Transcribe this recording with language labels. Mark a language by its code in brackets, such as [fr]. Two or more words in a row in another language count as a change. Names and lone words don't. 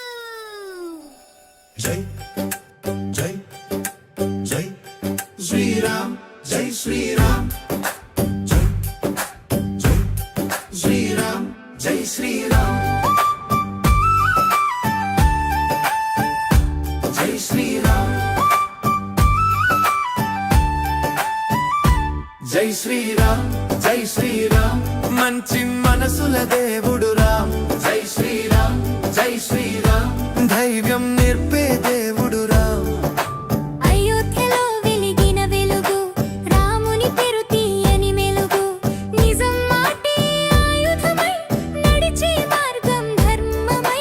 [hi] जय जय जय श्री राम जय श्री राम जय जय श्री राम जय श्री राम जय श्री राम जय श्री राम जय श्री राम [te] మంచి మనసుల దేవుడు రామ్ [hi] जय श्रीराम जय श्रीराम [te] ధైర్యం నేర్పే దేవుడు రామ్ అయోధ్యలో వెలిగిన వెలుగు రాముని పేరు తీయని మెలుగు నిజం మాటే ఆయుధమై నడిచే మార్గం ధర్మమై